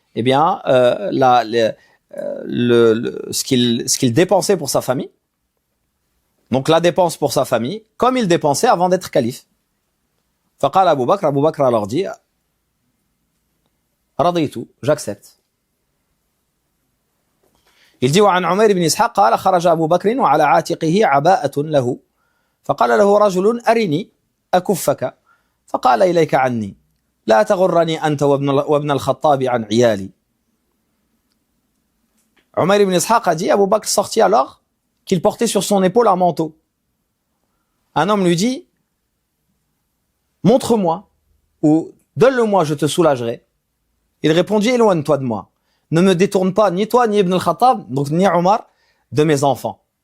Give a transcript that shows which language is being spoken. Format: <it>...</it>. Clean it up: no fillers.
<fr>Eh bien, ce qu'il dépensait pour sa famille. Donc la dépense pour sa famille, comme il dépensait avant d'être calife. فقال Abu Bakr alors dit,</fr> <ar>رضيت,</ar> <fr>j'accepte. Il dit</fr> <ar>وعن عمير بن إسحاق قال خرج أبو بكر وعلى عاتقه عباءة له فقال له رجل أرني أكفك فقال إليك عني لا تغرني أنت وابن الخطاب عن عيالي.</ar> <fr>Umayr ibn Ishaq a dit, Abu Bakr sortit alors qu'il portait sur son épaule un manteau. Un homme lui dit, montre-moi ou donne-le-moi, je te soulagerai. Il répondit, éloigne-toi de moi. Ne me détourne pas, ni toi, ni Ibn al-Khattab, donc ni Omar, de mes enfants.</fr>